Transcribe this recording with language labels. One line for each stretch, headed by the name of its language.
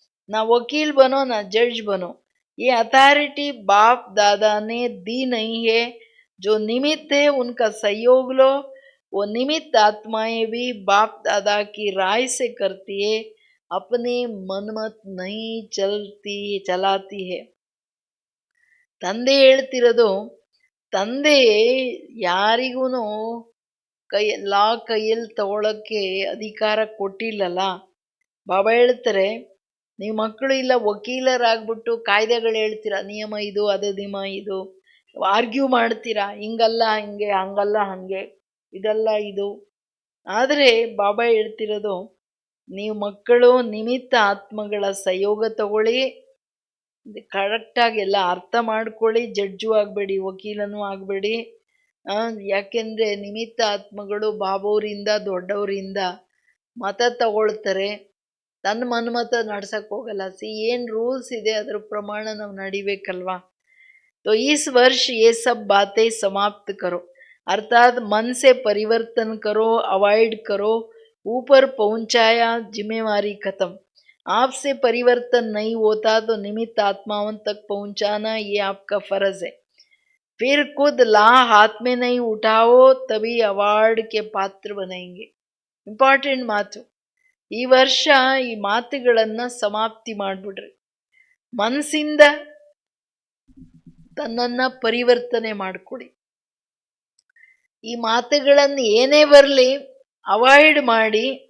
Hindi: ना वकील बनो ना जज बनो, ये अथॉरिटी बाप दादा ने दी नहीं है. जो निमित्त है उनका सहयोग लो. वो निमित्त आत्माएं भी बाप दादा की राय से करती है, अपने मनमत नहीं चलाती है.
Kannada: ತಂದೆ ಹೇಳ್ತಿರೋದು, ತಂದೆ ಯಾರಿಗೂ ಲಾ ಕೈಯಲ್ಲಿ ತಗೊಳಕ್ಕೆ ಅಧಿಕಾರ ಕೊಟ್ಟಿಲ್ಲಲ್ಲ. ಬಾಬಾ ಹೇಳ್ತಾರೆ, ನೀವು ಮಕ್ಕಳು ಇಲ್ಲ ವಕೀಲರಾಗ್ಬಿಟ್ಟು ಕಾಯ್ದೆಗಳು ಹೇಳ್ತೀರಾ, ನಿಯಮ ಇದು, ಅದು ನಿಯಮ ಇದು, ಆರ್ಗ್ಯೂ ಮಾಡ್ತೀರಾ, ಹಿಂಗಲ್ಲ ಹಿಂಗೆ, ಹಂಗಲ್ಲ ಹಂಗೆ, ಇದಲ್ಲ ಇದು. ಆದರೆ ಬಾಬಾ ಹೇಳ್ತಿರೋದು, ನೀವು ಮಕ್ಕಳು ನಿಮಿತ್ತ ಆತ್ಮಗಳ ಸಹಯೋಗ ತಗೊಳ್ಳಿ, ಕರೆಕ್ಟಾಗಿ ಎಲ್ಲ ಅರ್ಥ ಮಾಡ್ಕೊಳ್ಳಿ, ಜಡ್ಜು ಆಗಬೇಡಿ, ವಕೀಲನೂ ಆಗಬೇಡಿ. ಯಾಕೆಂದರೆ ನಿಮಿತ್ತ ಆತ್ಮಗಳು ಬಾಬೋರಿಂದ ದೊಡ್ಡವರಿಂದ ಮತ ತಗೊಳ್ತಾರೆ, ತನ್ನ ಮನ್ಮತ ನಡ್ಸಕ್ ಹೋಗಲ್ಲ. ಏನ್ ರೂಲ್ಸ್ ಇದೆ ಅದ್ರ ಪ್ರಮಾಣ ನಾವು ನಡಿಬೇಕಲ್ವಾ.
Hindi: तो इस वर्ष ये सब बातें समाप्त करो, अर्थात मन से परिवर्तन करो, अवॉइड करो, ऊपर पहुंचाया जिम्मेवारी खत्म. आपसे परिवर्तन नहीं होता तो निमित्त आत्माओं तक पहुंचाना ये आपका फर्ज है. फिर खुद ला हाथ में नहीं उठाओ तभी अवार्ड के पात्र बनेंगे.
Kannada: ಇಂಪಾರ್ಟೆಂಟ್ ಮಾತು. ಈ ವರ್ಷ ಈ ಮಾತುಗಳನ್ನ ಸಮಾಪ್ತಿ ಮಾಡ್ಬಿಡ್ರಿ. ಮನಸ್ಸಿಂದ ತನ್ನನ್ನ ಪರಿವರ್ತನೆ ಮಾಡಿಕೊಡಿ. ಈ ಮಾತುಗಳನ್ನು ಏನೇ ಬರಲಿ ಅವಾಯ್ಡ್ ಮಾಡಿ.